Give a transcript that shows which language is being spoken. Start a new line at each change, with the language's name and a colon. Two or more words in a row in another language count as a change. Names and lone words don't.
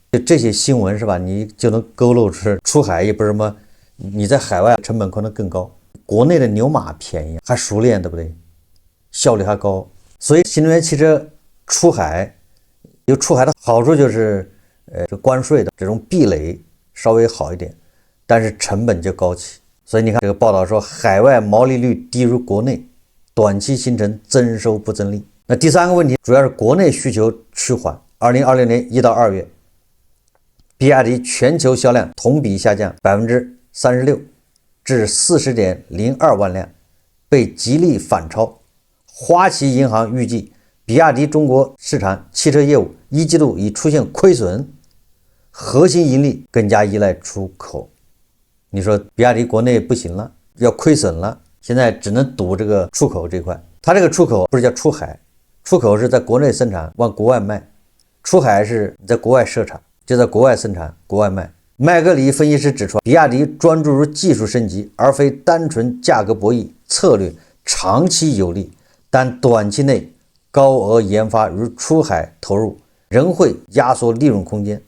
Chinese: 就這些新聞是吧，你就能勾勒出海也不是什麼，你在海外成本可能更高，國內的牛馬便宜還熟練，對不对？效率還高。所以新能源汽車出海有出海的好處，就是關稅的这種壁壘稍微好一點，但是成本就高起。所以你看這個報道說，海外毛利率低於國內，短期形成增收不增利。那第3個問題主要是國內需求趨緩。2026年1到2月，比亞迪全球銷量同比下降 36%至 40.02 萬輛，被吉利反超。花旗銀行預計，比亞迪中國市場汽車業務1季度已出現虧損， 核心盈利更加依賴出口。你说比亚迪国内不行了，要虧损了，现在只能赌这个出口这塊。它这個出口不是叫出海，出口是在國內生產往國外賣，出海是在國外設廠，就在國外生產國外賣。麥格里分析師指出，比亞迪專注於技術升級，而非單純價格博弈策略，長期有利，但短期內高額研發與出海投入仍會壓縮利潤空間。